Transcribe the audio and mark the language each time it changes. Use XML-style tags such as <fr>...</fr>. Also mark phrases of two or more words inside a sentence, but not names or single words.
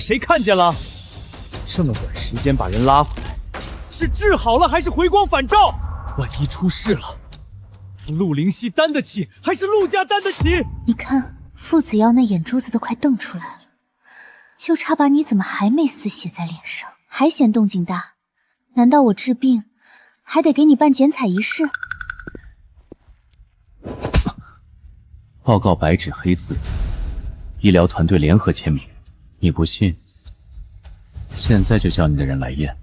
<zh>誰看見了？這麼短時間把人拉回來，是治好了還是回光返照？萬一出事了，陸靈溪擔得起還是陸家擔得起？你看，傅子耀那眼珠子都快瞪出來了，就差把你怎麼還沒死寫在臉上，還嫌動靜大？難道我治病還得給你辦剪彩儀式？報告白紙黑字，醫療團隊聯合簽名。你不信？現在就叫你的人來驗。</zh>